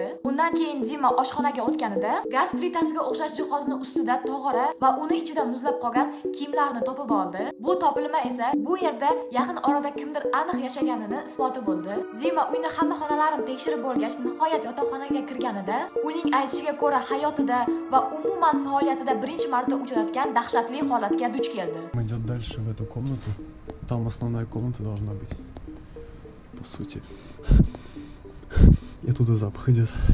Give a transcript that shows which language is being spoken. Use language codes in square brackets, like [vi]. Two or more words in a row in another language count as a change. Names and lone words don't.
[uz] Undan keyin Dima oshxonaga o'tganida gaz plitasiga o'xshash jihozni ustida tog'ora va uni ichida muzlab qolgan kiyimlarni topib oldi. Bu topilma esa bu yerda yaqin orada kimdir aniq yashaganini isboti bo'ldi. Dima uyning hamma xonalarini tekshirib bo'lgach, nihoyat yotoqxonaga kirganida uning aytishiga ko'ra hayotida va umuman faoliyatida birinchi marta uchratgan dahshatli holatga duch keldi. [ru] Идет дальше в эту комнату. Там основная комната должна быть. По сути. И оттуда запах идет.